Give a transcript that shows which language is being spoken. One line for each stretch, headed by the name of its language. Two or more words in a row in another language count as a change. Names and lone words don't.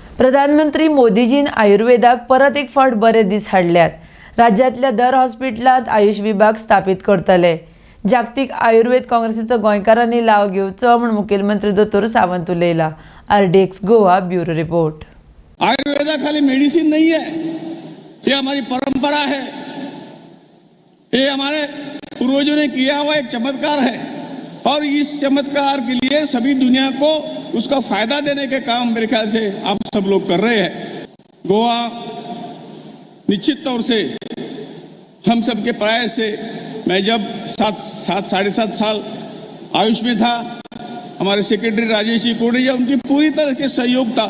Konkani: प्रधानमंत्री मोदीजीन आयुर्वेदाक परत एक फावट बरे दीस हाडल्यात. राज्यातल्या दर हॉस्पिटलांत आयुष विभाग स्थापीत करतले. जागतीक आयुर्वेद काँग्रेसीचो गोंयकारांनी लाव घेवचो म्हूण मुखेलमंत्री दोतोर सावंत उलयला. RDX गोवा ब्युरो रिपोर्ट.
Hindi: आयुर्वेदा खाली मेडिसिन नहीं है, ये हमारी परंपरा है, ये हमारे पूर्वजों ने किया हुआ एक चमत्कार है और इस चमत्कार के लिए सभी दुनिया को उसका फायदा देने के काम मेरे ख्याल से आप सब लोग कर रहे हैं. गोवा निश्चित तौर से हम सबके प्रयास से, मैं जब 7.5 साल आयुष में था, हमारे सेक्रेटरी राजेश जी कोड़िया, उनकी पूरी तरह के सहयोग था.